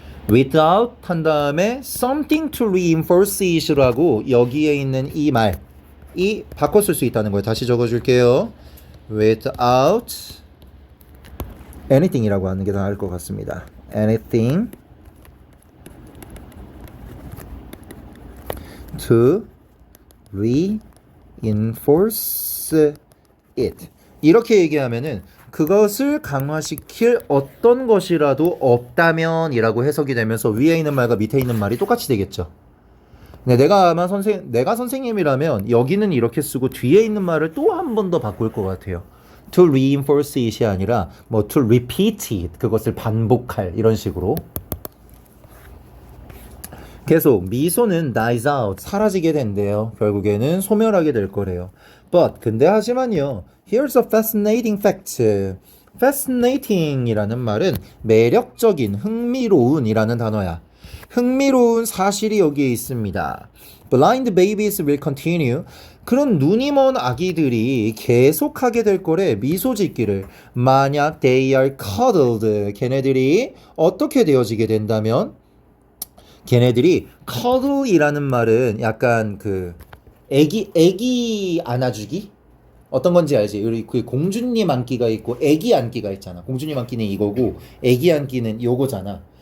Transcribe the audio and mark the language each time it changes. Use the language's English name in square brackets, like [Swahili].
[English] without [Korean] 한 다음에 [English] something to reinforce it [Korean] 라고 여기에 있는 이 말이 바꿔 쓸 수 있다는 거예요. 다시 적어줄게요. [English] without anything [Korean] 이라고 하는 게 더 나을 것 같습니다. [English] anything to reinforce it. [Korean] 이렇게 얘기하면은 그것을 강화시킬 어떤 것이라도 없다면 이라고 해석이 되면서 위에 있는 말과 밑에 있는 말이 똑같이 되겠죠. 네, 내가 선생님이라면 여기는 이렇게 쓰고 뒤에 있는 말을 또 한 번 더 바꿀 것 같아요. [English] to reinforce it [Korean] 이 아니라 뭐 [English] to repeat it, [Korean] 그것을 반복할 이런 식으로. 계속 미소는 [English] dies out, [Korean] 사라지게 된대요. 결국에는 소멸하게 될 거래요. [English] But [Korean] 근데 하지만요. [English] Here's a fascinating fact. [Korean] Fascinating이라는 말은 매력적인, 흥미로운이라는 단어야. 흥미로운 사실이 여기에 있습니다. [English] blind babies will continue. [Korean] 그런 눈이 먼 아기들이 계속하게 될 거래. 미소 짓기를. 만약 [English] they are cuddled. [Korean] 걔네들이 어떻게 되어지게 된다면 걔네들이 cuddle이라는 말은 약간 그 애기 안아주기? 어떤 건지 알지? 우리 그 공주님 안기가 있고 애기 안기가 있잖아. 공주님 안기는 이거고 애기 안기는 요거잖아.